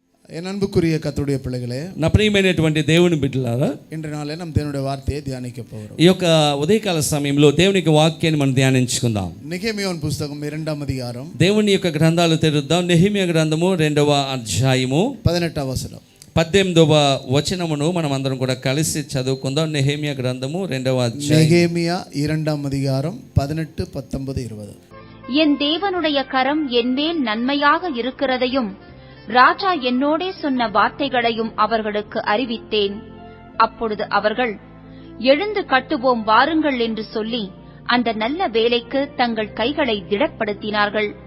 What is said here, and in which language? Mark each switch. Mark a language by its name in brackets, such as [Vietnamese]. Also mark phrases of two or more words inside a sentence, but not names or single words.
[Tamil] என் அன்புக்குரிய கர்த்தருடைய பிள்ளைகளே, [Telugu] నా ప్రియమైనటువంటి దేవుని బిడ్డలారా, [Tamil] இன்றைய நாளில் நம் தேவனுடைய வார்த்தையை தியானிக்க போகிறோம். [Telugu] ఈ యొక్క ఉదయకాల సమయంలో దేవుని వాక్యాన్ని మనం ధ్యానించుకుందాం. నెహెమియా పుస్తకం 2వ అధ్యాయం, దేవుని యొక్క గ్రంథాలు తెరుద్దాం. నెహెమియా గ్రంథము 2వ అధ్యాయము 18వ వచనం. 18వ వచనమును మనం అందరం కూడా కలిసి చదువుకుందాం. నెహెమియా గ్రంథము 2వ అధ్యాయం. నెహెమియా 2వ అధ్యాయం 18, 19, 20. [Tamil] என் தேவனுடைய கரம் என்மேல் நன்மையாக இருக்கிறதையும் ராஜா என்னோடே சொன்ன வார்த்தைகளையும் அவர்களுக்கு அறிவித்தேன். அப்பொழுது அவர்கள், எழுந்து கட்டுவோம் வாருங்கள் என்று சொல்லி அந்த நல்ல வேலைக்கு தங்கள் கைகளை திடப்படுத்தினார்கள்.